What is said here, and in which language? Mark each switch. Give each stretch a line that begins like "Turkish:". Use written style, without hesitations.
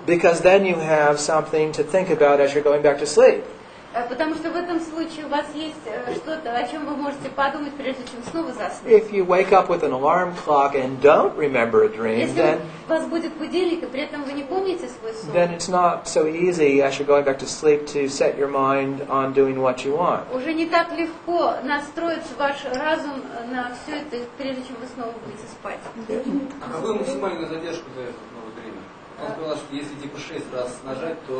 English: because then you have something to think about as you're going back to sleep.
Russian: Потому что в этом случае у вас есть что-то, о чем вы можете подумать, прежде чем снова заснуть.
English: If you wake up with an alarm clock and don't remember a dream,
Russian: Если
English: then
Russian: вас будет будильник, и при этом вы не помните свой сон,
English: it's not so easy as you're going back to sleep to set your mind on doing what you want.
Russian: уже не так легко настроить ваш разум на все это, прежде чем вы снова будете спать. А какую максимальную задержку дает новое время? Он сказал, что если типа 6 раз нажать, то